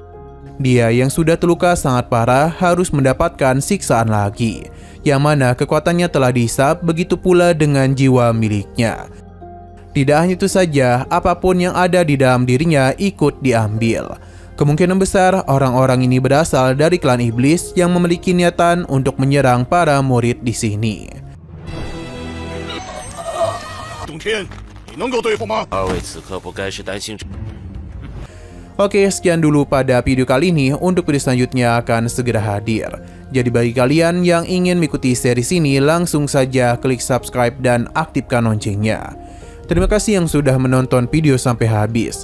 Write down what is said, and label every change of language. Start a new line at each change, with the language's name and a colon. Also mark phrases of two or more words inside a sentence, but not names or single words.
Indonesian: Dia yang sudah terluka sangat parah harus mendapatkan siksaan lagi, yang mana kekuatannya telah dihisap, begitu pula dengan jiwa miliknya. Tidak hanya itu saja, apapun yang ada di dalam dirinya ikut diambil. Kemungkinan besar orang-orang ini berasal dari klan iblis yang memiliki niatan untuk menyerang para murid di sini.
Chinese: 董天，你能够对付吗？二位此刻不该是担心。
Indonesian: Oke, sekian dulu pada video kali ini. Untuk video selanjutnya akan segera hadir. Jadi bagi kalian yang ingin mengikuti series ini, langsung saja klik subscribe dan aktifkan loncengnya. Terima kasih yang sudah menonton video sampai habis.